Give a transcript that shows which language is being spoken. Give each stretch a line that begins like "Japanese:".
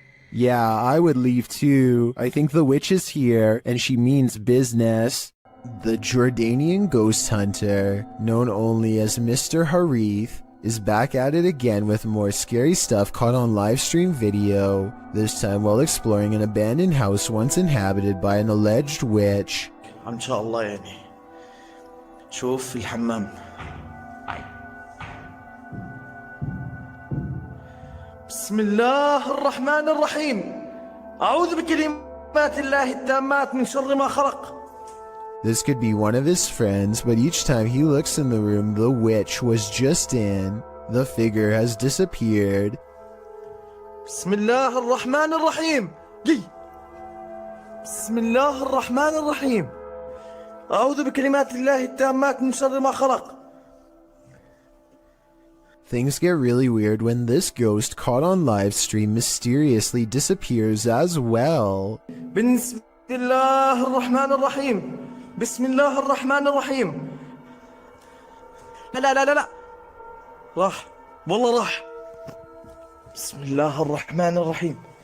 English: Yeah, I would leave too. I think the witch is here, and she means business. The Jordanian ghost hunter, known only as Mr. Harith, is back at it again with more scary stuff caught on live stream video, this time while exploring an abandoned house once inhabited by an alleged witch.
Arabic: إن شاء الله يعني شوف في الحمام. بسم الله الرحمن الرحيم أعوذ بكلمات الله التامات من شر ما خلق.
English: This could be one of his friends, but each time he looks in the room the witch was just in, the figure has disappeared.
Arabic: بسم الله الرحمن الرحيم. بسم الله الرحمن الرحيم أعوذ بكلمات الله التامات من شر ما خلق.
English: Things get really weird when this ghost caught on live stream mysteriously disappears as well.
Arabic: بسم الله الرحمن الرحيم. بسم الله الرحمن الرحيم. لا راح والله راح. بسم الله الرحمن الرحيم.